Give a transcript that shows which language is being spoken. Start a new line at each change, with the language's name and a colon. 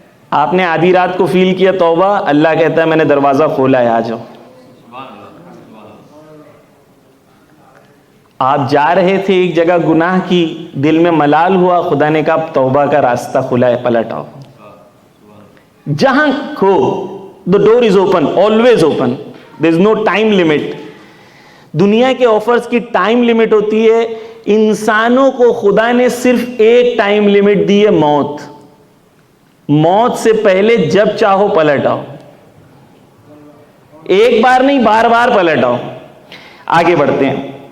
Urdu: آپ نے آدھی رات کو فیل کیا توبہ, اللہ کہتا ہے میں نے دروازہ کھولا ہے, آ جاؤ. آپ جا رہے تھے ایک جگہ گناہ کی, دل میں ملال ہوا, خدا نے کہا توبہ کا راستہ کھلا ہے, پلٹ آؤ. جہاں کھو,
English: the door is open, always open, there is no time limit.
Urdu: دنیا کے آفرز کی ٹائم لمٹ ہوتی ہے, انسانوں کو خدا نے صرف ایک ٹائم لمٹ دی ہے, موت. موت سے پہلے جب چاہو پلٹ آؤ, ایک بار نہیں بار بار پلٹ آؤ. آگے بڑھتے ہیں.